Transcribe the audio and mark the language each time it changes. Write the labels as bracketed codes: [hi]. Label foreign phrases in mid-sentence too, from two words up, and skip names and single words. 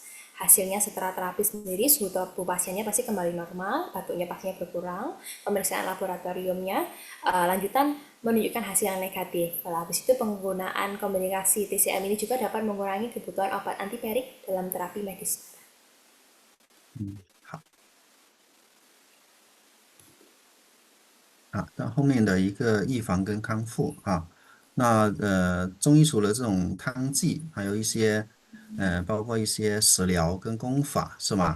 [id] Hasilnya setelah terapi sendiri, suhu tubuh pasiennya pasti kembali normal, batuknya pastinya berkurang, pemeriksaan laboratoriumnya lanjutan menunjukkan hasil yang negatif. Lalu habis itu penggunaan kombinasi TCM ini juga dapat mengurangi kebutuhan obat antiperik dalam terapi medis. [zh] 好。那后面的一个预防跟康复啊，那中医除了这种汤剂，还有一些包括一些食疗跟功法，是吗？